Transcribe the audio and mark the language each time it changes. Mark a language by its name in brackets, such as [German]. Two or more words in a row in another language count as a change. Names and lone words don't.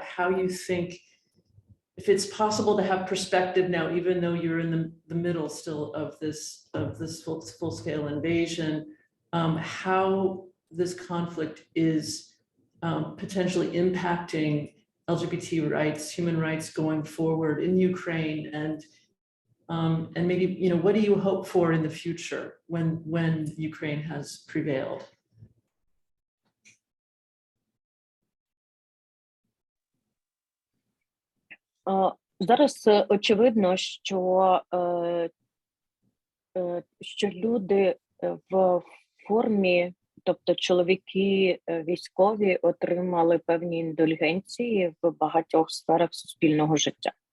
[English] how you think, if it's possible to have perspective now, even though you're in the middle still of this full-scale invasion, how this conflict is potentially impacting LGBT rights, human rights going forward in Ukraine, and maybe, you know, what do you hope for in the future when Ukraine has prevailed? [Ukrainian] Зараз очевидно, що люди в формі, тобто чоловіки військові, отримали певні індульгенції в багатьох сферах суспільного життя.